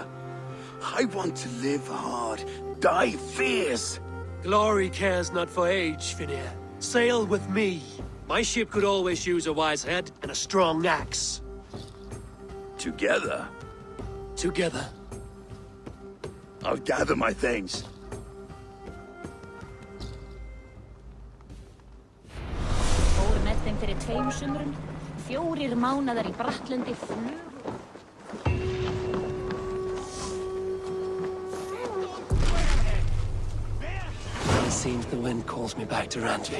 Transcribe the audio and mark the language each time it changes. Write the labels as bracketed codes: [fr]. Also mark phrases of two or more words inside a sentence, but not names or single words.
[en] I want to live hard, die fierce. Glory cares not for age, Finir. Sail with me. My ship could always use a wise head and a strong axe. Together? Together. I'll gather my things. [is] Fór með þeim fyrir 2 sumrum, 4 mánaðar í Brattlundi flug. [en] It seems the wind calls me back to Randvi.